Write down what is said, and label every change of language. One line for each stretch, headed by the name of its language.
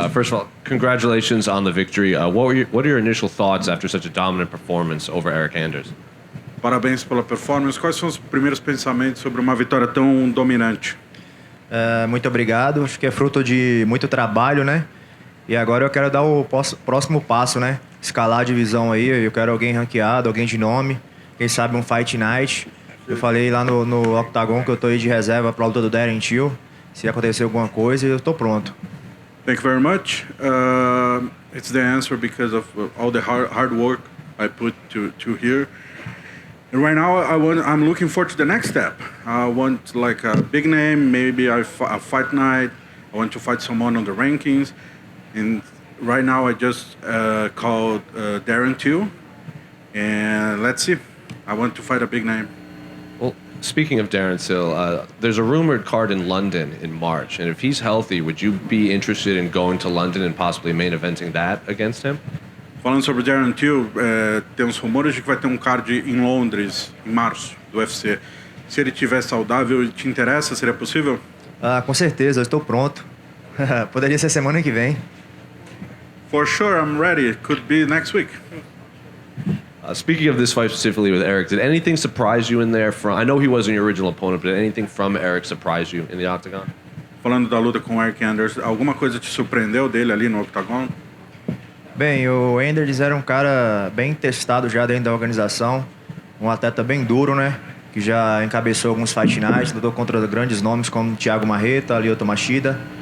English: First of all, congratulations on the victory. What are your initial thoughts after such a dominant performance over Eryk Anders?
Portuguese: Parabéns pela performance. Quais são os primeiros pensamentos sobre uma vitória tão dominante? Muito obrigado. Acho que é fruto de muito trabalho, né? E agora eu quero dar o próximo passo, né? Escalar a divisão aí. Eu quero alguém ranqueado, alguém de nome. Quem sabe um Fight Night. Eu falei lá no Octagon que eu tô aí de reserva para a luta do Darren Till. Se acontecer alguma coisa, eu tô pronto.
English: Thank you very much. It's the answer because of all the hard work I put to here. And right now, I'm looking forward to the next step. I want like a big name, maybe a fight night. I want to fight someone on the rankings. And right now, I just called Darren Till. And let's see. I want to fight a big name. Well, speaking of Darren Till, there's a rumored card in London in March. And if he's healthy, would you be interested in going to London and possibly main eventing that against him?
Portuguese: Falando sobre o Darren Till, tem uns rumores de que vai ter um card em Londres, em março, do UFC. Se ele estiver saudável e te interessa, seria possível? Com certeza, eu estou pronto. Poderia ser semana que vem.
English: For sure, I'm ready. It could be next week. Speaking of this fight specifically with Eryk, did anything surprise you in there? I know he wasn't your original opponent, but did anything from Eryk surprise you in the octagon?
Portuguese: Falando da luta com o Eryk Anders, alguma coisa te surpreendeu dele ali no octagon? Bem, o Anders era um cara bem testado já dentro da organização, um atleta bem duro, né? Que já encabeçou alguns fight nights, lutou contra grandes nomes como Thiago Marreta, Lyoto Machida.